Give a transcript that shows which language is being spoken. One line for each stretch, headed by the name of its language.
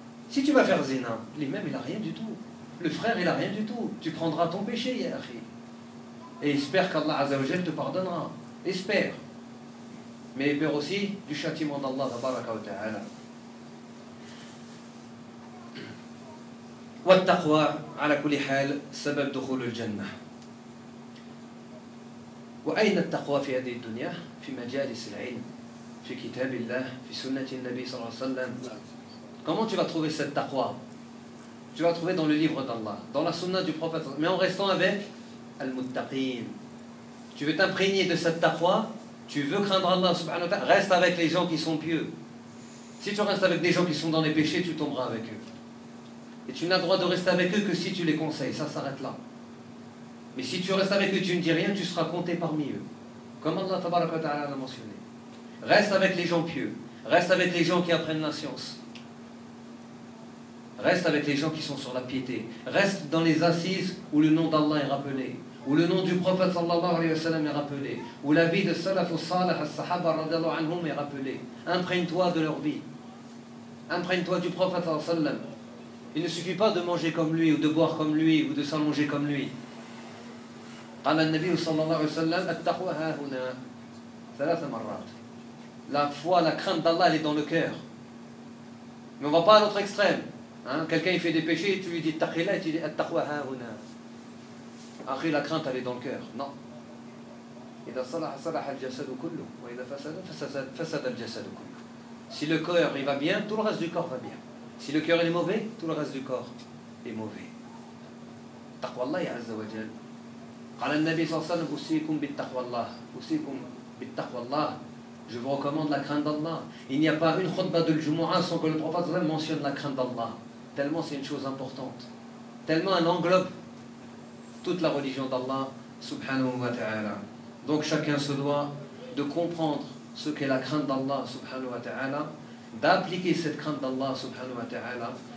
French: Si tu vas faire zina, l'imam il n'a rien du tout. Le frère il n'a rien du tout. Tu prendras ton péché, ya akhi. Et espère qu'Allah azzawajal te pardonnera. Espère. Mais espère aussi du châtiment d'Allah tabaraka wa ta'ala.
Arabic: والتقوى على كل حال سبب دخول الجنة. وأين التقوى في هذه الدنيا؟ في مجالس العلم، في كتاب الله، في سنة النبي صلى الله عليه وسلم.
French: Comment tu vas trouver cette taqwa? Tu vas trouver dans le livre d'Allah, dans la sunna du prophète, mais en restant avec al-muttaqin. Tu veux t'imprégner de cette taqwa? Tu veux craindre Allah subhanahu wa ta'ala? Reste avec les gens qui sont pieux. Si tu restes avec des gens qui sont dans les péchés, tu tomberas avec eux. Et tu n'as droit de rester avec eux que si tu les conseilles. Ça s'arrête là. Mais si tu restes avec eux, tu ne dis rien, tu seras compté parmi eux. Comme Allah tabaraka wa ta'ala l'a mentionné. Reste avec les gens pieux. Reste avec les gens qui apprennent la science. Reste avec les gens qui sont sur la piété. Reste dans les assises où le nom d'Allah est rappelé. Où le nom du prophète sallallahu alayhi wa sallam est rappelé. Où la vie de salaf ou salaf al-sahaba radiallahu anhum est rappelée. Imprègne-toi de leur vie. Imprègne-toi du prophète sallallahu alayhi wa sallam. Il ne suffit pas de manger comme lui, ou de boire comme lui, ou de s'allonger comme lui.
Arabic: قال النبي صلى الله عليه وسلم التقوى ها هنا ثلاث مرات.
French: La foi, la crainte d'Allah, elle est dans le cœur. Mais on ne va pas à l'autre extrême. Hein? Quelqu'un il fait des péchés, tu lui dis التقوى et tu lui dis
Arabic: التقوى ها هنا.
French: Après, la crainte, elle est dans le cœur. Non.
Arabic: إذا صلح صلح الجسد كله وإذا فسد فسد فسد الجسد كله.
French: Si le cœur il va bien, tout le reste du corps va bien. Si le cœur est mauvais, tout le reste du corps est mauvais.
Arabic: تقوى الله يا عز وجل. قال النبي صلى الله عليه وسلم أوصيكم بالتقوى الله أوصيكم بالتقوى الله.
French: Je vous recommande la crainte d'Allah. Il n'y a pas une khutba de Jumu'ah sans que le prophète mentionne la crainte d'Allah. Tellement c'est une chose importante. Tellement elle englobe toute la religion d'Allah subhanahu wa ta'ala. Donc chacun se doit de comprendre ce qu'est la crainte d'Allah subhanahu wa ta'ala, d'appliquer cette crainte d'Allah subhanahu wa ta'ala.